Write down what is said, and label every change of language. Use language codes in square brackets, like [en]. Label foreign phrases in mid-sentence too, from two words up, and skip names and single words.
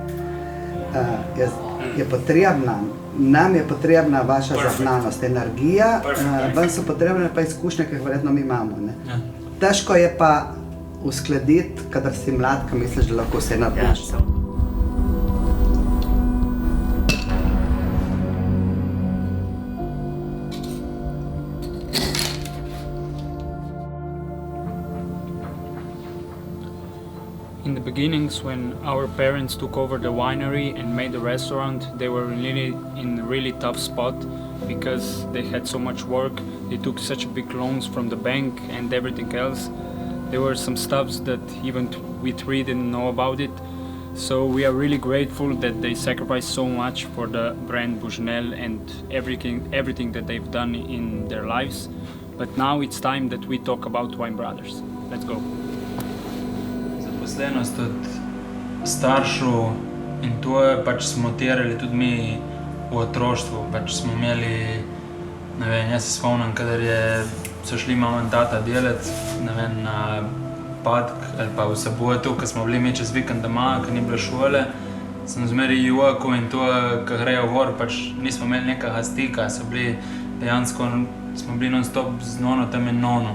[sl] Je potrebna, nam je potrebna vaša zahnanost, energija, vam so potrebne pa izkušnje, ki jih verjetno mi imamo. Težko je pa uskladiti, kadar si mlad, ko misliš, da lahko vse narediš. [en] In the beginnings, when our parents took over the winery and made the restaurant, they were really in a really tough spot because they had so much work. They took such big loans from the bank and everything else. There were some stuffs that even we three didn't know about it. So we are really grateful that they sacrificed so much for the brand Bushnell and everything that they've done in their lives. But now it's time that we talk about Wine Brothers. Let's go. [sl] Zaposlenost od staršev in to je pač smo terjali tudi mi v otroštvu. Pač smo imeli, ne vem, jaz se spomnim, kadar so šli mama in tata delati, ne vem, na petek ali pa v soboto, ko smo bili mi čez vikend doma, ko ni bilo šole, sem zmeraj jokal in to, ko grejo gor, pač nismo imeli nekega stika, dejansko smo bili non-stop z nono tam in nono.